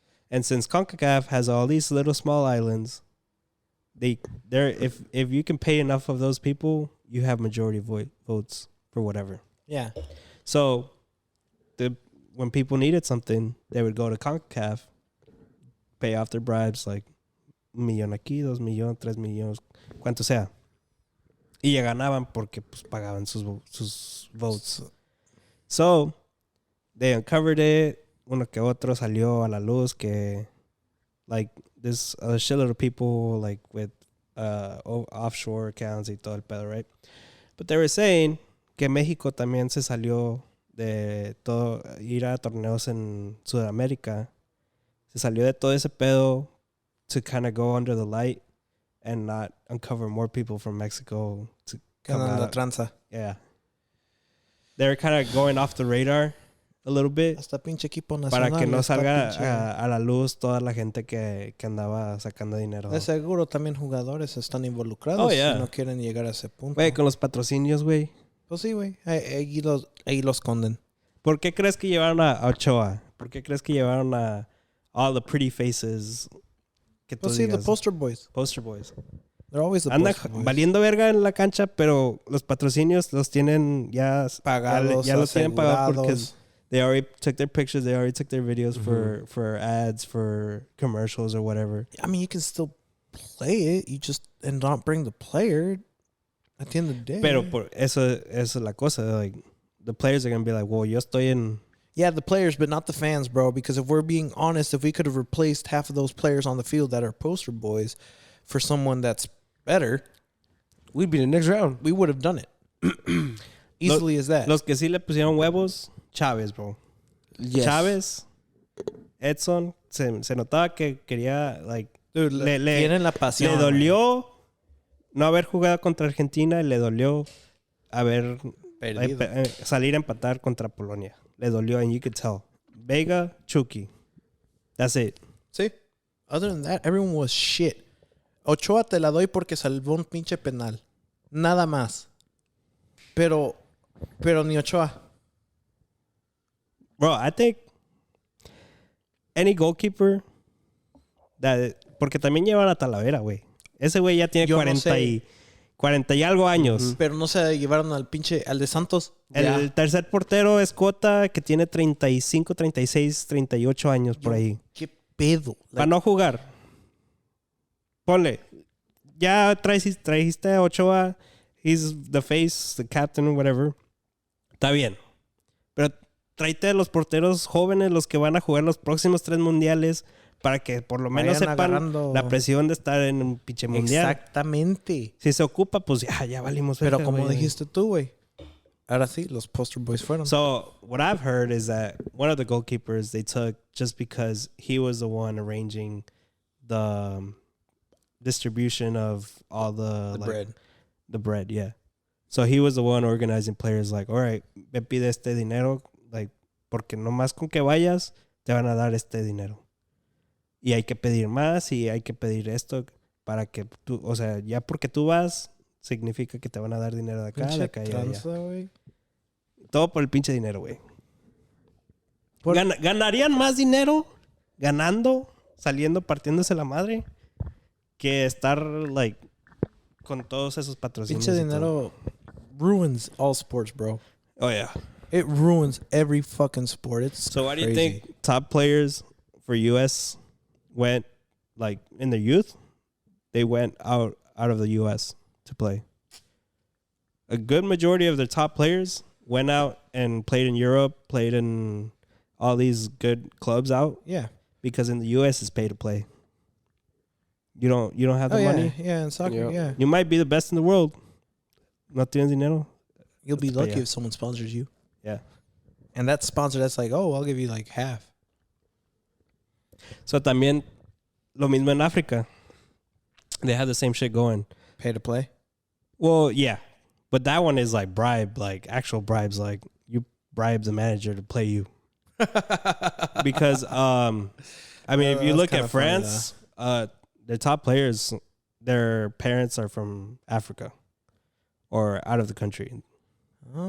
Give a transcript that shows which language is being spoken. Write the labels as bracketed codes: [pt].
[en] And since CONCACAF has all these little small islands, if you can pay enough of those people, you have majority votes for whatever. Yeah. So when people needed something, they would go to CONCACAF, pay off their bribes, like $1 million aquí, $2 million, $3 million, [es] cuanto sea. Y ya ganaban porque pues pagaban sus votes. [en] So, they uncovered it. [es] Uno que otro salió a la luz que, [en] like, there's a shitload of people, like, with offshore accounts [es] y todo el pedo, [en] right? But they were saying [es] que México también se salió de todo, ir a torneos en Sudamérica. Se salió de todo ese pedo [en] to kind of go under the light and not uncover more people from Mexico to come out. [es] La tranza. [en] Yeah. They're kind of going off the radar a little bit. [es] Hasta pinche equipo nacional. Para que no salga a la luz toda la gente que andaba sacando dinero. De seguro también jugadores están involucrados. Y no quieren llegar a ese punto. Güey, con los patrocinios, güey. Pues sí, güey. Ahí los esconden. ¿Por qué crees que llevaron a Ochoa? ¿Por qué crees que llevaron a [en] all the pretty faces? [es] Que tú pues sí, digas? [en] the poster boys. Poster boys. They're always the [es] Anda [en] poster boys. [es] valiendo verga en la cancha, pero los patrocinios los tienen ya pagados, ya los tienen pagados porque [en] they already took their pictures, they already took their videos for ads, for commercials or whatever. I mean, you can still play it, and not bring the player at the end of the day. [es] Pero por eso es la cosa, [en] like the players are going to be like, "Well, [es] yo estoy en." [en] Yeah, the players, but not the fans, bro. Because if we're being honest, if we could have replaced half of those players on the field that are poster boys for someone that's better, we'd be in the next round. We would have done it. Easily as that. [es] Los que sí le pusieron huevos, [en] Chávez, bro. Yes. [es] Chávez, Edson, se notaba que quería, like, Dude, tienen la pasión. Le dolió no haber jugado contra Argentina y le dolió haber salir a empatar contra Polonia. Le dolió, [en] and you could tell. Vega, Chucky. That's it. [es] Sí. [en] Other than that, everyone was shit. [es] Ochoa te la doy porque salvó un pinche penal. Nada más. Pero ni Ochoa. [en] Bro, I think any goalkeeper [es] porque también llevan a Talavera, güey. Ese güey ya tiene 40 y algo años. Pero no se llevaron al de Santos. El tercer portero es Cota, que tiene 35, 36, 38 años por ahí. ¿Qué pedo? Para no jugar. Ponle. Ya trajiste a Ochoa. [en] He's the face, the captain, whatever. [es] Está bien. Pero tráete a los porteros jóvenes, los que van a jugar los próximos 3 mundiales, para que por lo menos sepan la presión de estar en un pinche mundial. Exactamente. Si se ocupa, pues ya valimos. Pero como dijiste tú, güey. Ahora sí, los poster boys fueron. [en] So, what I've heard is that one of the goalkeepers they took just because he was the one arranging the distribution of all the bread. The bread, yeah. So he was the one organizing players like, all right, [es] me pide este dinero, [en] like, [es] porque nomás con que vayas, te van a dar este dinero. Y hay que pedir más y hay que pedir esto para que tú, o sea, ya porque tú vas, significa que te van a dar dinero de acá, de acá y de allá. Todo por el pinche dinero, güey. ¿Ganarían más dinero ganando, saliendo, partiéndose la madre, que estar, like, con todos esos patrocinios? Pinche dinero [en] ruins all sports, bro. Oh, yeah. It ruins every fucking sport. It's so why do you crazy. think top players for U.S. went, like, in their youth, they went out of the U.S. to play? A good majority of their top players went out and played in Europe, played in all these good clubs out. Yeah. Because in the U.S. it's pay to play. You don't have the money. Yeah, in soccer, yeah. You might be the best in the world. [es] No tienes dinero. [en] You'll be lucky if someone sponsors you. Yeah. And that sponsor, that's like, oh, I'll give you like half. [es] So también lo mismo en Africa. [en] They have the same shit going. Pay to play? Well, yeah. But that one is like bribe, like actual bribes. Like you bribe the manager to play you. Because, I mean, if you look at France, their top players, their parents are from Africa or out of the country. Oh.